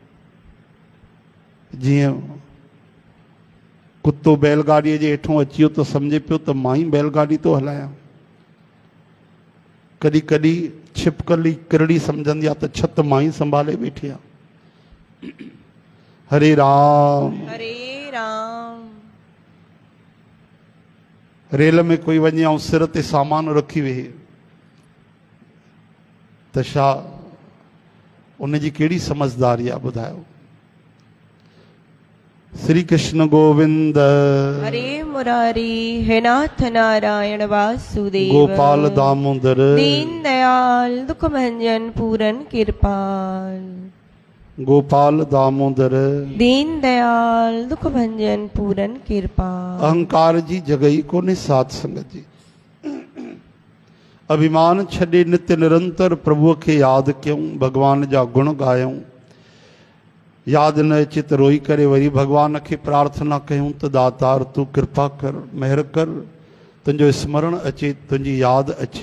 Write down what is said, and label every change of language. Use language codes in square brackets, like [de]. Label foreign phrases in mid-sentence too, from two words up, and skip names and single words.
[sd] जीअं कुतो बैलगाॾीअ जे हेठों अची वियो त सम्झे पियो त मां ई बैलगाॾी थो हलायां। कॾहिं कॾहिं छिपकली किरड़ी सम्झंदी आहे त छत मां ई संभाले वेठी आहे। हरे राम। हरे राम। रेल में कोई वञे ऐं सिर ते सामान रखी वेहे त छा उनजी कहिड़ी समझदारी आहे ॿुधायो। श्री कृष्ण गोविंद। हरे मुरारी हे नाथ नारायण वासुदेव। गोपाल दामोदर। दीन दयाल दुख भंजन पूरन कृपाल। गोपाल दामोदर। दीन दयाल दुख भंजन पूरन कृपाल। अहंकार जी जगह ही कोन्हे साध संगत जी। अभिमान छॾे नित्य निरंतर प्रभुअ खे यादि कयूं, भगवान जा गुण ॻायूं। यादि न अचे त रोई करे वरी भगवान खे प्रार्थना कयूं त दातार तूं कृपा कर, महिर कर, तुंहिंजो स्मरण अचे, तुंहिंजी यादि अचे।